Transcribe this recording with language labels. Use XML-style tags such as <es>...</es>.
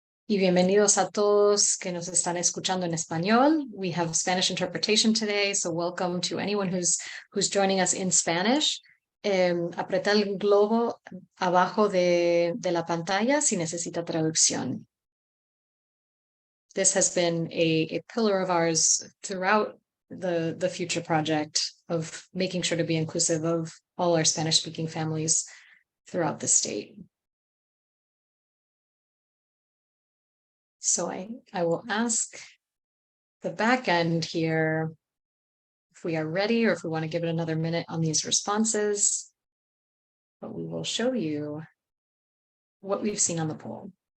<es>Y bienvenidos a todos que nos están escuchando en español.</es> <en>We have Spanish interpretation today, so welcome to anyone who's joining us in Spanish.</en> <es>Apreta el globo abajo de la pantalla si necesita traducción.</es> <en>This has been a pillar of ours throughout the Future Project of making sure to be inclusive of all our Spanish-speaking families throughout the state. So I will ask the back end here if we are ready or if we want to give it another minute on these responses, but we will show you what we've seen on the poll.</en>